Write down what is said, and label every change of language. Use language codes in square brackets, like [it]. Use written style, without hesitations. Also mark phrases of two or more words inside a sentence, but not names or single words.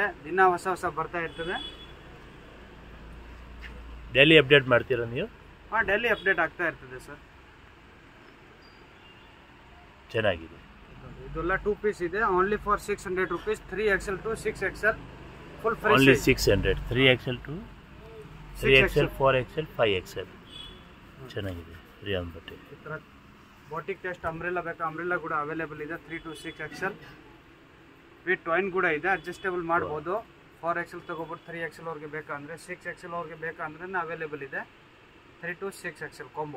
[kn] ದಿನ ಹೊಸ ಹೊಸ ಬರ್ತಾ ಇರ್ತದೆ. ಡೈಲಿ ಅಪ್ಡೇಟ್ ಮಾಡ್ತೀರಾ ನೀವು? ಹಾಂ, ಡೈಲಿ ಅಪ್ಡೇಟ್ ಆಗ್ತಾ ಇರ್ತದೆ ಸರ್. ಚೆನ್ನಾಗಿದೆ. ಇದೆಲ್ಲ 2 ಪೀಸ್ ಇದೆ. [en] only for 600 rupees. 3XL to 6XL full free. ಓನ್ಲಿ 600. 3XL to 3XL, 4XL, 5XL [kn] ಚೆನ್ನಾಗಿದೆ. ರಿಯಾನ್ ಬಟ್ಟೆ. ಈ ಥರ ಬಾಟಿಕ್ ಟೆಸ್ಟ್ ಅಂಬ್ರೆಲಾ ಬೇಕಾ, ಅಂಬ್ರೆಲಾ ಕೂಡ ಅವೈಲೇಬಲ್ ಇದೆ. [en] 3 to 6XL with [kn] ಟೈನ್ ಕೂಡ ಇದೆ. ಅಡ್ಜಸ್ಟೇಬಲ್ ಮಾಡ್ಬೋದು. 4XL ತಗೋಬಿಟ್ಟು 3XL ಅವ್ರಿಗೆ ಬೇಕಂದ್ರೆ, 6XL ಅವ್ರಿಗೆ ಬೇಕಂದ್ರೆ ಅವೈಲೇಬಲ್ ಇದೆ. [en] 3 to 6XL combo.